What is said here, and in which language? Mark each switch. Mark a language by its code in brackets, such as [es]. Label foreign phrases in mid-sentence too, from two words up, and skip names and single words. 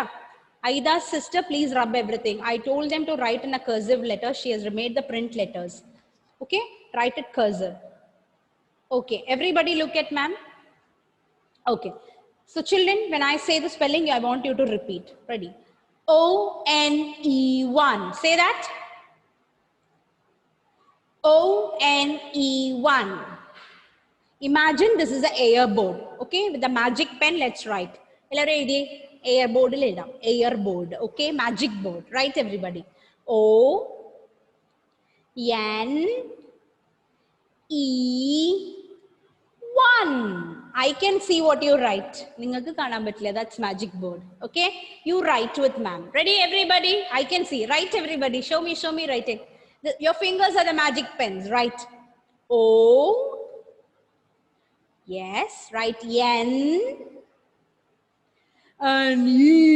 [en] Aida's sister, please rub everything. I told them to write in a cursive letter. She has made the print letters. Okay? Write it cursive. Okay. Everybody look at ma'am. Okay. So children, when I say the spelling, I want you to repeat. Ready? O-N-E-1. Say that. O-N-E-1. Imagine this is an air board. Okay, with the magic pen, let's write. Air board. Air board. Okay, magic board. Write everybody. O-N-E-1. I can see what you write. That's magic board. Okay, you write with ma'am. Ready, everybody? I can see. Write, everybody. Show me writing. Your fingers are the magic pens. Write. O. Yes, write N and E.